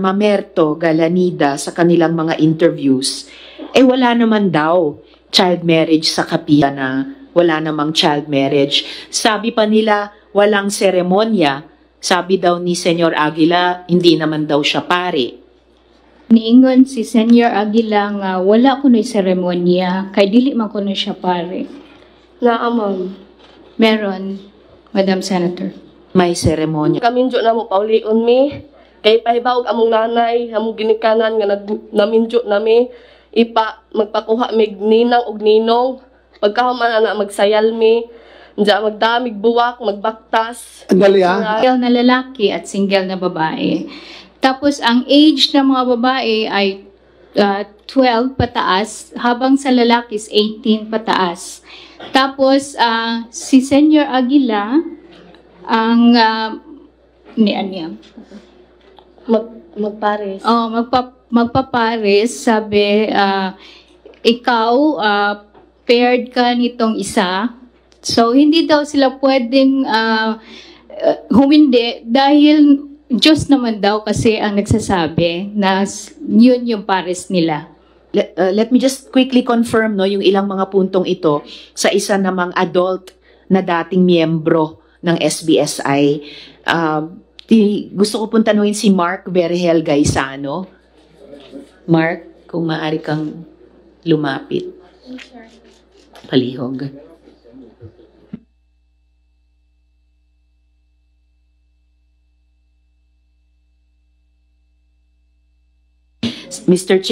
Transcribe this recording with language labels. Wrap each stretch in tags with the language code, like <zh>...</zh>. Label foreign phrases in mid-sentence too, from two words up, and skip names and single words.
<tl>Mamerto Galanida sa kanilang mga interviews, wala naman daw child marriage sa kapihan na wala namang child marriage. Sabi pa nila, walang seremonya. Sabi daw ni Senyor Aguila, hindi naman daw siya pare.</tl> <ceb>Niingon si Senyor Aguila nga wala kuno'y seremonya, kay dili man kuno siya pare. Naamam.</ceb> <tl>Meron, Madam Senator. May seremonya.</tl> <ceb>Kaminjo na mo paulion mi. Kay pahibawag among nanay, among ginikanan nga naminjo nami. Magpakuha mig ninang og ninong. Pagkahuman na magsayal mi. Diya magdamig buwak, magbaktas.</ceb> <tl>Andali ha? Single na lalaki at single na babae. Tapos ang age ng mga babae ay 12 pataas, habang sa lalaki is 18 pataas. Tapos si Senyor Aguila ang Magpares. magpapares, sabi ikaw paired ka nitong isa. So hindi daw sila pwedeng humindi dahil Diyos naman daw kasi ang nagsasabi na yun yung pares nila.</tl> <en>Let me just quickly confirm</en> <tl>yung ilang mga puntong ito sa isa namang adult na dating miyembro ng SBSI. Gusto ko pong tanungin si Mark Vergel Gaisano. Mark, kung maaari kang lumapit.</tl> <ceb>Palihog. Mr.</ceb>